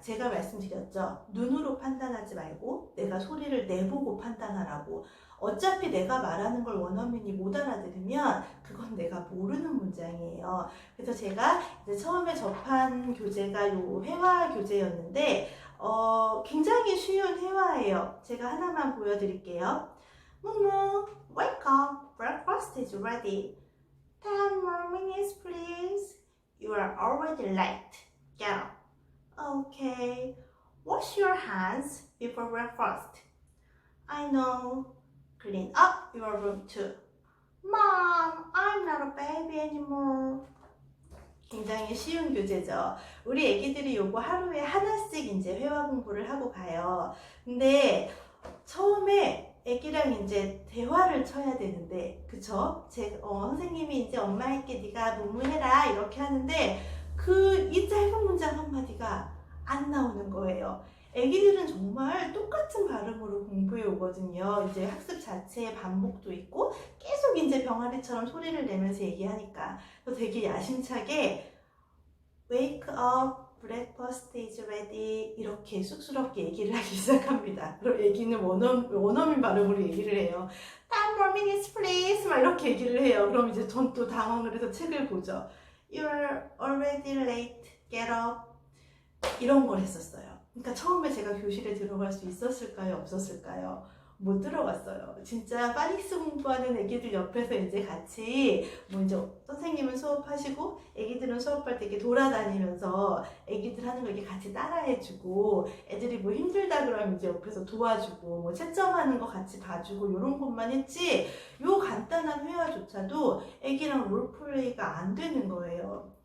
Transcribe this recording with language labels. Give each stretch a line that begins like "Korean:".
Korean: 제가 말씀드렸죠. 눈으로 판단하지 말고 내가 소리를 내보고 판단하라고. 어차피 내가 말하는 걸 원어민이 못 알아들으면 그건 내가 모르는 문장이에요. 그래서 제가 이제 처음에 접한 교재가 요 회화 교재였는데 굉장히 쉬운 회화예요. 제가 하나만 보여드릴게요.
English: 무무, wake up, breakfast is ready. 10 more minutes please. You are already late. Get up. Okay. Wash your hands before breakfast. I know. Clean up your room too. Mom, I'm not a baby anymore.
Korean: 굉장히 쉬운 교재죠. 우리 애기들이 요거 하루에 하나씩 이제 회화 공부를 하고 가요. 근데 처음에 애기랑 이제 대화를 쳐야 되는데, 그쵸? 선생님이 이제 엄마 할게, 네가 무무해라 이렇게 하는데 이 짧은 문장 한마디가 안 나오는 거예요. 애기들은 정말 똑같은 발음으로 공부해 오거든요. 이제 학습 자체에 반복도 있고 계속 이제 병아리처럼 소리를 내면서 얘기하니까 되게 야심차게 wake up, breakfast is ready 이렇게 쑥스럽게 얘기를 하기 시작합니다. 그럼 애기는 원어민 발음으로 얘기를 해요. 10 more minutes please 막 이렇게 얘기를 해요. 그럼 이제 전 또 당황을 해서 책을 보죠.
English: You're already late, get up 이런 걸 했었어요.
Korean: 그러니까 처음에 제가 교실에 들어갈 수 있었을까요? 없었을까요? 못 들어갔어요. 진짜 파닉스 공부하는 애기들 옆에서 이제 같이 이제 선생님은 수업하시고 애기들은 수업할 때 이렇게 돌아다니면서 애기들 하는 거 이렇게 같이 따라해주고 애들이 뭐 힘들다 그러면 이제 옆에서 도와주고 뭐 채점하는 거 같이 봐주고 이런 것만 했지 요 간단한 회화조차도 애기랑 롤플레이가 안 되는 거예요.